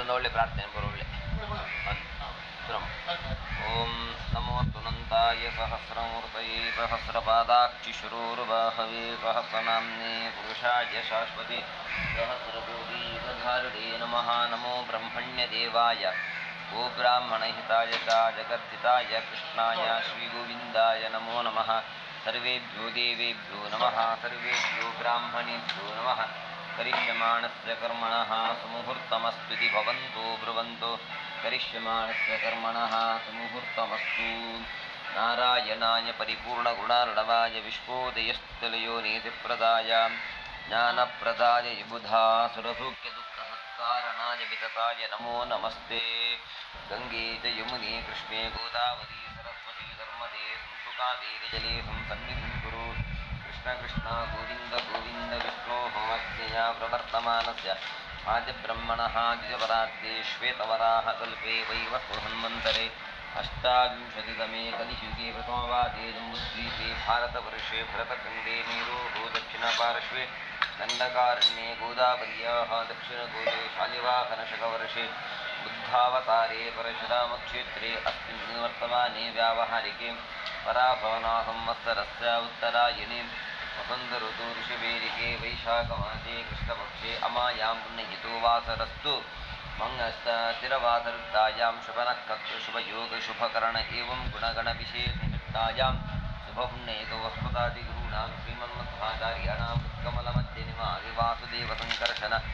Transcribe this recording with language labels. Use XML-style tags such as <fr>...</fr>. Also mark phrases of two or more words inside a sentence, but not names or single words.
<kn>ಪ್ರಾರ್ಥನೆ ಬರೋಳ್ಳೆ</kn> <sa>ಓಂ ನಮೋ ತುನಂತಾಯ ಸಹಸ್ರಮೂರ್ತಯೇ ಸಹಸ್ರಪಾದಾಕ್ಷಿಶುರೋರ್ಬಾಹವೇ ಸಹಸ್ರನಾಮ್ನೇ ಪುರುಷಾಯ ಶಾಶ್ವತೆ ಸಹಸ್ರಕೋಟೀಯುಗಧಾರಿಣೇ ನಮಃ ನಮೋ ಬ್ರಹ್ಮಣ್ಯದೇವಾಯ ಗೋ ಬ್ರಾಹ್ಮಣಹಿತಾಯ ಚ ಜಗದ್ಧಿತಾಯ ಕೃಷ್ಣಾಯ ಶ್ರೀಗೋವಿಂದಾಯ ನಮೋ ನಮಃ ಸರ್ವೇಭ್ಯೋ ದೇವೇಭ್ಯೋ ನಮಃ ಸರ್ವೇಭ್ಯೋ ಬ್ರಾಹ್ಮಣೇಭ್ಯೋ ನಮಃ ಕರಿಷ್ಯಮಾಣಸ್ಯ ಕರ್ಮಣಃ ಸುಮುಹೂರ್ತಮಸ್ತು ಭವಂತೋ ಬ್ರುವಂತೋ ಕರಿಷ್ಯಮಾಣಸ್ಯ ಕರ್ಮಣಃ ಸುಮುಹೂರ್ತಮಸ್ತು ನಾರಾಯಣಾಯ ಪರಿಪೂರ್ಣಗುಣಾರ್ಣವಾಯ ವಿಶ್ವೋದಯಸ್ಥಲಯೋ ನೀತಿಪ್ರದಾಯ ಜ್ಞಾನಪ್ರದಾಯ ವಿಬುಧಾ ಸುರಸೂಕ್ಷ್ಮದುಃಖಸತ್ಕಾರಣಾಯ ವಿತತಾಯ ನಮೋ ನಮಸ್ತೆ ಗಂಗೆ ಚ ಯಮುನೆ ಕೃಷ್ಣೆ ಗೋದಾವರಿ ಸರಸ್ವತಿ ನರ್ಮದೆ ಸಂಸ್ತು ಕಾವೇರಿ ಜಲೆ ಸಂಸನ್ನಿಧಿಂ ಕುರು ಕೃಷ್ಣ ಕೃಷ್ಣ ಗೋವಿಂದ ಗೋವಿಂದ ವಿಷ್ಣೋಃ ಅಜ್ಞೆಯ ಪ್ರವರ್ತಮಾನಸ್ಯ ಆದಿಬ್ರಹ್ಮಣಃ ದ್ವಿಜಪರಾರ್ಧೆ ಶ್ವೇತವರಾಹ ಕಲ್ಪೆ ವೈವಸ್ವಧನ್ವಂತರೆ ಅಷ್ಟಾವಿಂಶತಿತಮೇ ಕಲಿಯುಗೆ ಪ್ರಥಮವಾದೇ ಜಂಬುದ್ವೀಪೆ ಭಾರತवर्षे ಭರತಖಂಡೇ ನೀರೋಃ ದಕ್ಷಿಣಪಾರ್ಶ್ವೆ ದಂಡಕಾರಣ್ಯೇ ಗೋದಾವರ್ಯಾಃ ದಕ್ಷಿಣಕೂಲೆ ಶಾಲಿವಾಹನಶಕवर्षे बुद्धावतारे परशुरामक्षेत्रे अस्मिन् वर्तमाने व्यावहारिके पराभवना संवत्सरस्य उत्तरायणे वसन्तऋतु ऋषिवेरिके वैशाखमासे कृष्णपक्षे अमायां पुण्यहितो वासरस्तु मंगस्थिरवासरुद्धायां शुभनक्षत्रशुभयोगशुभकरण एवं गुणगणविशेषनिष्ठायां शुभपुण्यहितो वस्पदादिगुरूणां श्रीमन्मध्वाचार्याणां कमलमध्यनिमादि वासुदेवसङ्कर्षण</sa>